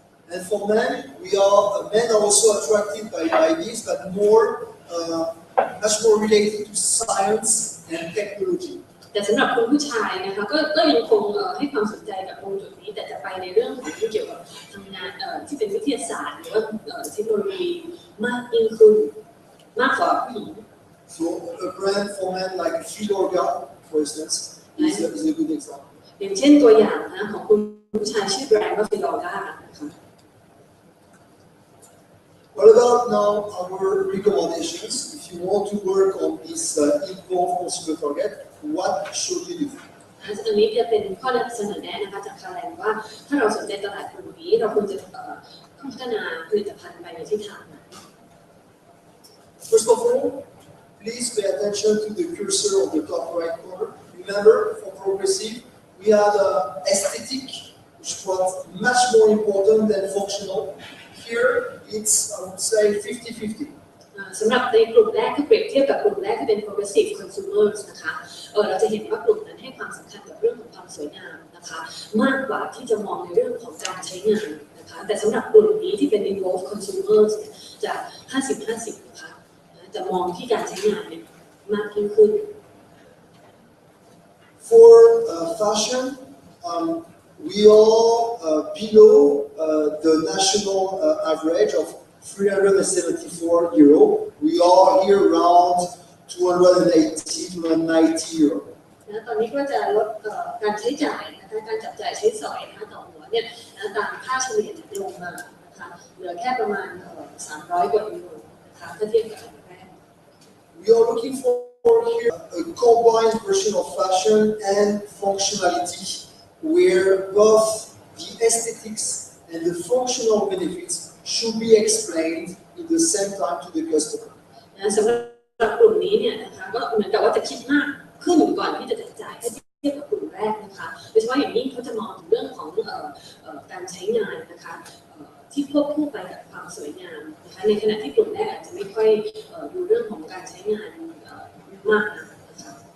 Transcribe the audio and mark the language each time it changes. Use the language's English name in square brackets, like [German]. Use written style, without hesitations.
[English] And for men are also attracted by this, but much more related to science and technology. [Thai] แต่สำหรับคุณผู้ชายนะคะก็ยังคงให้ความสนใจกับตรงจุดนี้แต่จะไปในเรื่องของที่เกี่ยวกับทำงานที่เป็นวิทยาศาสตร์หรือว่าเทคโนโลยีมากยิ่งขึ้นมากกว่าผู้หญิง [English] So a brand for men like Filorga, for instance, is a good example. [Thai] อย่างเช่นตัวอย่างนะของคุณผู้ชายชื่อแบรนด์ว่า Filorga นะคะ [English] What about now our recommendations? If you want to work on this involved consumer target, what should you do? [Thai] อันนี้จะเป็นข้อเสนอแนะนะคะจากคาแลนว่าถ้าเราสนใจตลาดกลุ่มนี้เราควรจะพัฒนาผลิตภัณฑ์ไปในทิศทางไหน [English] First of all, please pay attention to the cursor on the top right corner. Remember, for progressive, we had aesthetic, which was much more important than functional. Here, it's, I would say, 50-50. [Thai] สำหรับในกลุ่มแรกที่เปรียบเทียบกับกลุ่มแรกที่เป็น progressive consumers นะคะเราจะเห็นว่ากลุ่มนั้นให้ความสำคัญกับเรื่องของความสวยงามนะคะมากกว่าที่จะมองในเรื่องของการใช้งานนะคะแต่สำหรับกลุ่มนี้ที่เป็น involved consumers จะ 50-50 นะคะจะมองที่การใช้งานเนี่ยมากยิ่งขึ้น [English] For fashion, we are below the national average of €374. We are here around €280-290. [Thai] ตอนนี้ก็จะลดการใช้จ่ายนะคะการจับจ่ายใช้สอยนะคะต่อหัวเนี่ยตามค่าเฉลี่ยลงมานะคะเหลือแค่ประมาณ300 กว่ายูโรนะคะถ้าเทียบกับอันแรก [English] We are looking for here a combined version of fashion and functionality, where both the aesthetics and the functional benefits should be explained in the same time to the customer. [Thai] สำหรับกลุ่มนี้เนี่ยนะคะก็เหมือนกับว่าจะคิดมากขึ้นก่อนที่จะจัดจ่ายถ้าเทียบกับกลุ่มแรกนะคะโดยเฉพาะอย่างยิ่งเขาจะมองถึงเรื่องของการใช้งานนะคะที่ควบคู่ไปกับความสวยงามนะคะในขณะที่กลุ่มแรกอาจจะไม่ค่อยดูเรื่องของการใช้งานมากนะคะ